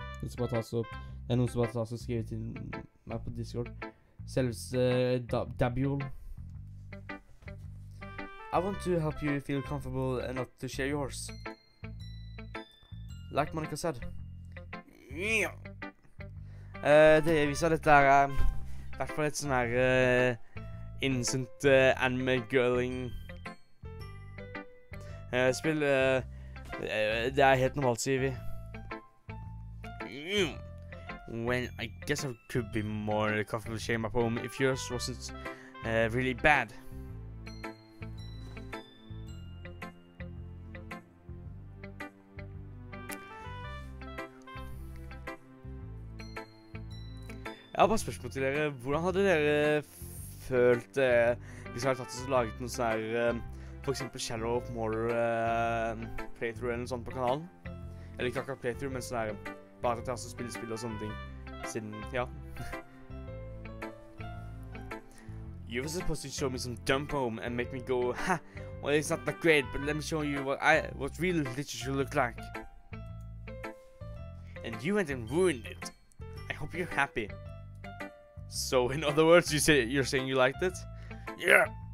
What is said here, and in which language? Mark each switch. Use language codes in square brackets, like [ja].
[no] Det er noen som har skrevet til meg på Discord. Selveste Dabiol. [en] I want to help you feel comfortable enough to share yours. Like Monica said. [no] Det viser at dette er i hvert fall et sånn her innocent anime-girling spill. Det er helt normalt, sier vi. [en] Well, I guess I could be more comfortable sharing my poem if yours wasn't really bad. [no] Jeg har bare spørsmål til dere. Hvordan hadde dere følt hvis jeg hadde tatt og laget noe sånn her for eksempel Shadow of More playthrough eller noe sånt på kanalen? Eller ikke akkurat playthrough, men sånn her bare til å spille spill og sånne ting. Siden, ja. [en] You were supposed to show me some dumb poem and make me go, ha! Well, it's not that great, but let me show you what real literature look like. And you went and ruined it. I hope you're happy. So, in other words, you're saying you liked it? Yeah!